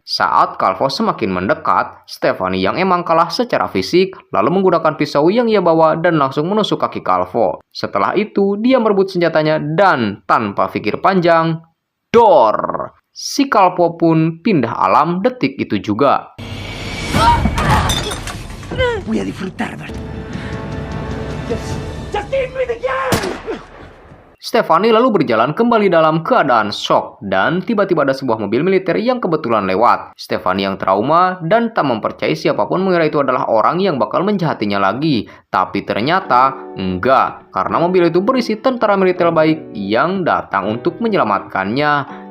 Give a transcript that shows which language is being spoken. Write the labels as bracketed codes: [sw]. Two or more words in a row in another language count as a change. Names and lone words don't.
[id] Saat Calvo semakin mendekat, Stephanie yang emang kalah secara fisik lalu menggunakan pisau yang ia bawa dan langsung menusuk kaki Calvo. Setelah itu, dia merebut senjatanya dan tanpa pikir panjang, dor! Si Calvo pun pindah alam detik itu juga. [es] Voy a disfrutar, [en] Just give me the gun! [id] Stephanie lalu berjalan kembali dalam keadaan shock dan tiba-tiba ada sebuah mobil militer yang kebetulan lewat. Stephanie yang trauma dan tak mempercayai siapapun mengira itu adalah orang yang bakal menjahatinya lagi. Tapi ternyata enggak, karena mobil itu berisi tentara militer baik yang datang untuk menyelamatkannya.